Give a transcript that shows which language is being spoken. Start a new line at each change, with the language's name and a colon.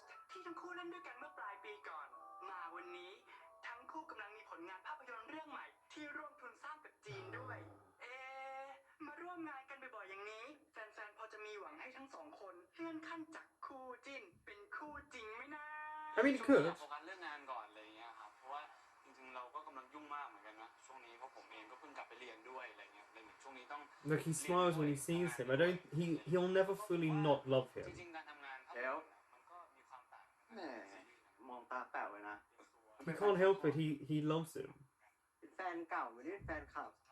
Thai: ที่ทั้งคู่เล่นด้วยกันเมื่อปลายปีก่อนมาวันนี้ทั้งคู่กำลังมีผลงานภาพยนตร์เรื่องใหม่ที่ร่วมทุนสร้างกับจีนด้วยมาร่วมงานกันบ่อยๆอย่างนี้แฟนๆพอจะมีหวังให้ทั้งสองคนเลื่อนขั้นจากคู่จิ้นเป็นคู่จริงไหมนะ
English: I mean, he could.
Thai: โฟกัสเรื่องงานก่อนอะไรเงี้ยครับเพราะว่าจริงๆเราก็กำลังยุ่งมากเหมือนกันนะช่วงนี้เพราะผมเองก็เพิ่งกลับไปเรียนด้วยอะไรเงี้ยเลยช่วงนี้ต้อง
English: Look, he smiles when he sees him. He'll never fully not love
Thai: จ
English: him.
Thai: ริงๆการทำงาน แล้ว มันก็มีความต่าง แหมมองตาแป๋วเลยนะ
English: He can't help it. He loves him.
Thai: เป็นแฟนเก่าไม่ได้เป็นแฟนคลับ